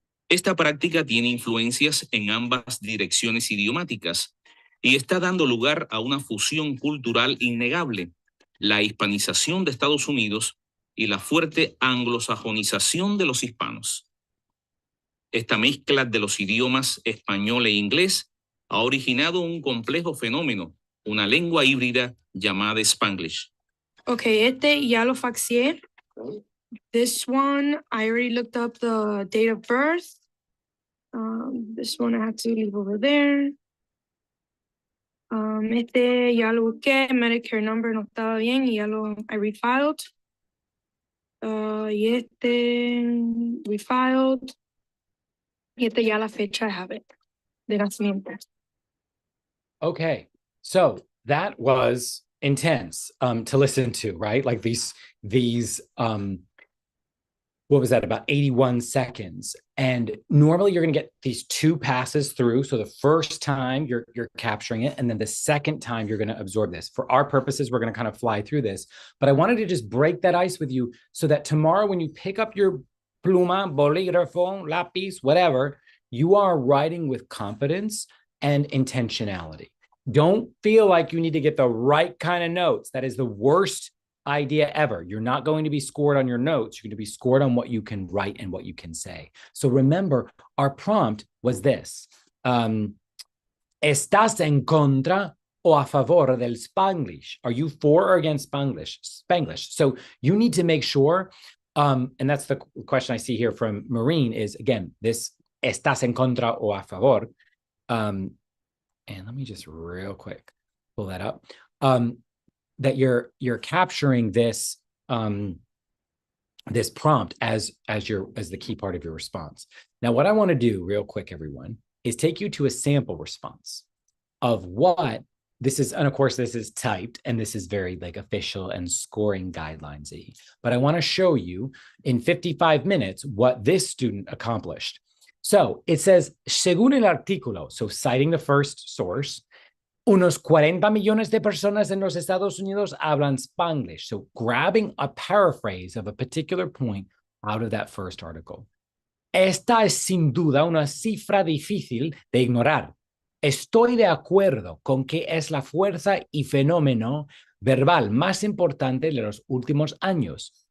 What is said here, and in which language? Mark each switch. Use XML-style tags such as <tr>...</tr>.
<es>Esta práctica tiene influencias en ambas direcciones idiomáticas y está dando lugar a una fusión cultural innegable, la hispanización de Estados Unidos y la fuerte anglosajonización de los hispanos. Esta mezcla de los idiomas español e inglés ha originado un complejo fenómeno, una lengua híbrida llamada Spanglish. Okay, este ya lo faxié.</es> <en>This one, I already looked up the date of birth. This one I have to leave over there.</en> <es>Este ya lo busqué, Medicare number no estaba bien y</es> <en>I refiled.</en> <es>Y este, refiled. Y este ya la fecha,</es> <en>I have it,</en> <es>de nacimiento.</es> <en>Okay, so that was intense to listen to, right? Like these what was that, about 81 seconds. And normally you're going to get these two passes through. So the first time you're capturing it, and then the second time you're going to absorb this. For our purposes, we're going to kind of fly through this. But I wanted to just break that ice with you so that tomorrow when you pick up your</en> <es>pluma, bolígrafo, lápiz,</es> <en>whatever, you are writing with confidence and intentionality. Don't feel like you need to get the right kind of notes. That is the worst idea ever. You're not going to be scored on your notes. You're going to be scored on what you can write and what you can say. So remember, our prompt was this.</en> <es>¿Estás en contra o a favor del Spanglish?</es> <en>Are you for or against Spanglish? So you need to make sure, and that's the question I see here from Maureen is, again, this</en> <es>¿estás en contra o a favor?</es> <en>And let me just real quick pull that up. That you're capturing this this prompt as the key part of your response. Now, what I want to do real quick, everyone, is take you to a sample response of what this is. And of course, this is typed and this is very like official and scoring guidelines-y. But I want to show you in 55 minutes what this student accomplished. So it says,</en> <es>según el artículo,</es> <en>so citing the first source,</en> <es>unos 40 millones de personas en los Estados Unidos hablan Spanglish.</es> <en>So grabbing a paraphrase of a particular point out of that first article.</en> <es>Esta es sin duda una cifra difícil de ignorar. Estoy de acuerdo con que es la fuerza y fenómeno verbal más importante de los últimos años.</es>